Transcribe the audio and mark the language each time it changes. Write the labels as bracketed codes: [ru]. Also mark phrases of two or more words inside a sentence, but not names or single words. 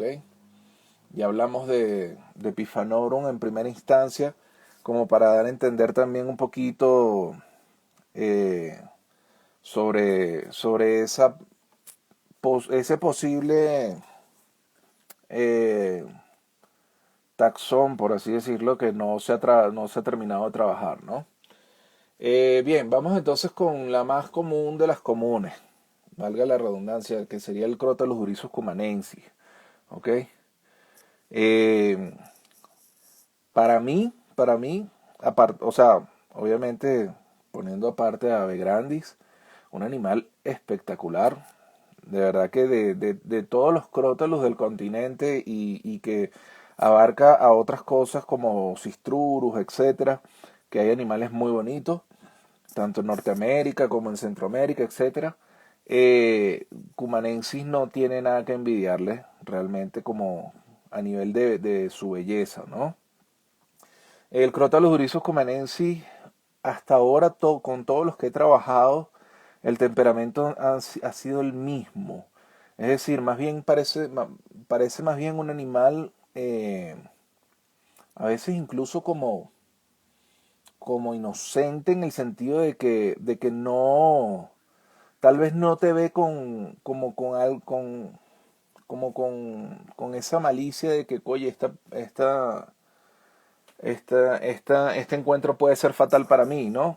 [es] Ya hablamos de Pifanorum en primera instancia, como para dar a entender también un poquito eh, sobre ese posible eh, taxón, por así decirlo, que no se ha terminado de trabajar, ¿no? Bien, vamos entonces con la más común de las comunes, valga la redundancia, que sería el Crotalus durissus cumanensis, ¿ok? Eh, para mí, aparte, o sea, obviamente poniendo aparte a Ave grandis, un animal espectacular, de verdad que de todos los crótalos del continente y que abarca a otras cosas como Sistrurus, etcétera, que hay animales muy bonitos, tanto en Norteamérica como en Centroamérica, etcétera. Cumanensis no tiene nada que envidiarle realmente como a nivel de su belleza, ¿no? El Crotalus durissus cumanensis, hasta ahora con todos los que he trabajado, el temperamento ha sido el mismo. Es decir, más bien parece más bien un animal, a veces incluso como inocente en el sentido de que no, tal vez no te ve con esa malicia de que, oye, este encuentro puede ser fatal para mí, ¿no?